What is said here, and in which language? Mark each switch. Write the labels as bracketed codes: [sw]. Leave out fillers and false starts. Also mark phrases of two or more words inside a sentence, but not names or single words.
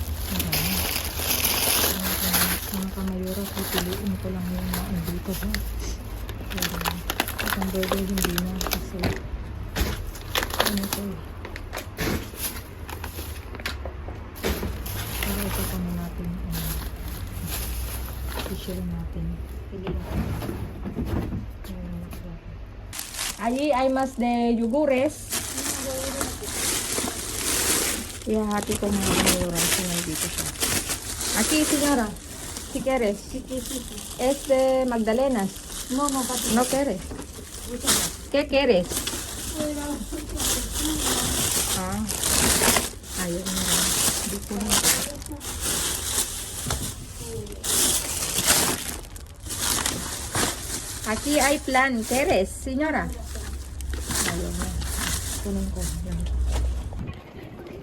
[tl] Mga kamayora, pipiliin ko lang yung mga dito. Pero isang burger hindi na kasi ano ito eh. Ito pa natin i-share natin. [es] Allí hay más de yogures. [tl] Ihahati ko mga kamayora kasi nandito siya. [es] Aquí, señora. Si quieres. Es de Magdalenas. No, papi. No quieres. ¿Qué quieres? Ah. [tl] Ayaw na rin. Dito na. [es] Aquí hay plan. ¿Quieres, señora? [tl] Ayaw na. Kunin ko. Yan.